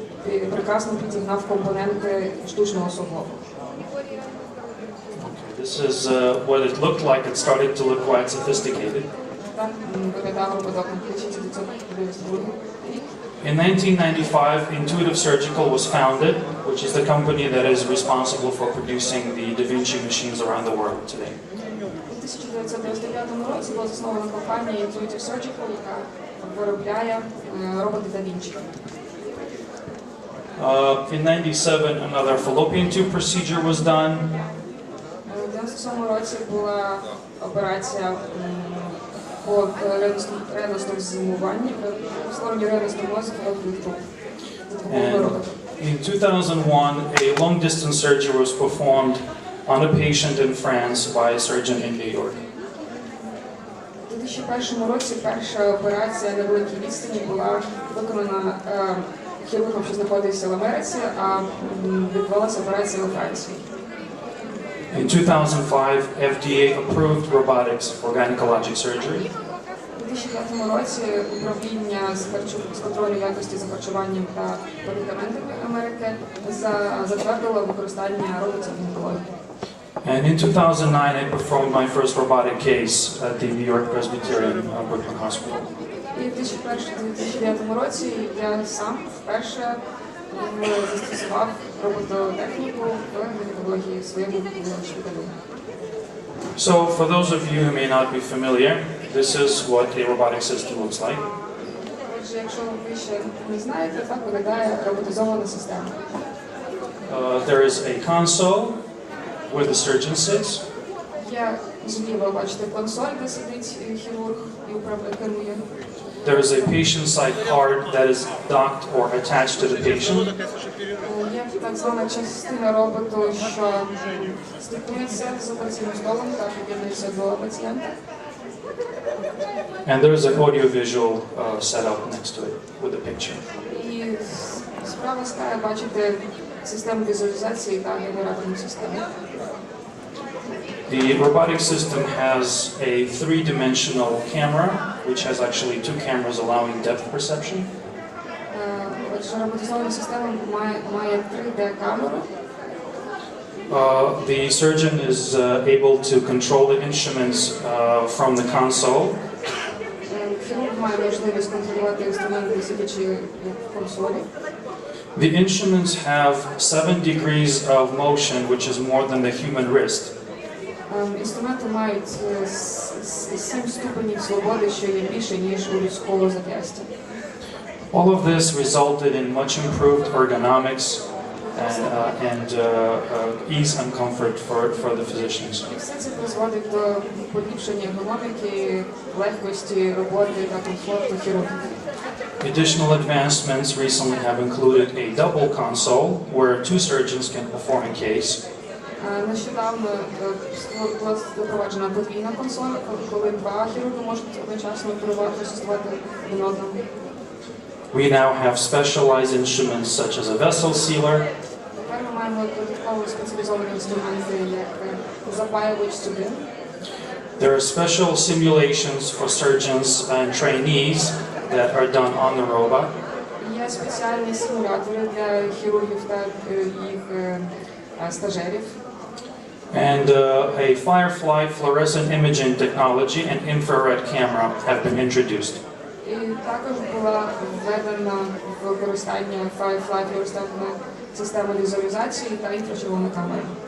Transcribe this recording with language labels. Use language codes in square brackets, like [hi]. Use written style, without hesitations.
[uk] прекрасно підігнав компоненти штучного суглобу. [en] This is what it looked like. It started to look quite sophisticated. [uk] Так виглядав робот у 1992 рік. [en] In 1995, Intuitive Surgical was founded, which is the company that is responsible for producing the Da Vinci machines around the world today. [uk] У 1995 році була заснована компанія Intuitive Surgical, яка виробляє роботи Da Vinci. [en] In 1997, another fallopian tube procedure was done. [uk] У 1997 році була операція по реностомізуванню, створенню реностомозу фалопієвих труб. [en] And in 2001, a long-distance surgery was performed on a patient in France by a surgeon in New York. [uk] У 2001 році перша операція на великій відстані була виконана хірургом, що знаходився в Америці, а відбувалася операція у Франції. [en] In 2005, FDA approved robotics for gynecologic surgery. [uk] У 2005 році управління з контролю якості за харчуванням та медикаментами Америки затвердило використання роботів в гінекології. [en] And in 2009, I performed my first robotic case at the New York Presbyterian Brooklyn Hospital. [uk] І в 2009 році я сам вперше застосував робототехніку в гінекології в своєму шпиталю. [en] So, for those of you who may not be familiar, this is what a robotic system looks like. [uk] Отже, якщо ви ще не знаєте, так виглядає роботизована система. [en] There is a console where the surgeon sits. [uk] Є зліва, бачите, консоль, де сидить хірург і керує. [en] There is a patient side card that is docked or attached to the patient. [uk] Є так звана частина роботу, що стикується з операційним столом та під'єднується до пацієнта. [en] And there is an audio-visual setup next to it with a picture. [uk] І справа стає бачити систему візуалізації та генераторну систему. [en] The robotic system has a three-dimensional camera, which has actually two cameras allowing depth perception. [uk] Отже, роботизована система має 3D-камеру. [en] The surgeon is able to control the instruments from the console. [uk] Хірург має можливість контролювати інструменти, сидячи в консолі. [en] The instruments have 7 degrees of motion, which is more than the human wrist. [uk] Інструменти мають 7 ступенів свободи, що є більше, ніж у людського зап'ястя. [en] All of this resulted in much improved ergonomics and ease and comfort for the physicians. [uk] І все це призводить до поліпшення ергономіки, легкості роботи та комфорту хірургів. [en] Additional advancements recently have included a double console where two surgeons can perform a case. [uk] Нещодавно була запроваджена подвійна консоль, коли два хірурги можуть одночасно оперувати, асистувати один одному. [en] We now have specialized instruments such as a vessel sealer. [uk] Тепер ми маємо додатково спеціалізовані інструменти, як запаювач судин. [en] There are special simulations for surgeons and trainees that are done on the robot. [uk] Є спеціальні симулятори для хірургів та їх стажерів. [en] And a Firefly fluorescent imaging technology and infrared camera have been introduced. [uk] І також була введена в використання Firefly флуоресцентна система візуалізації та інфрачервона камера.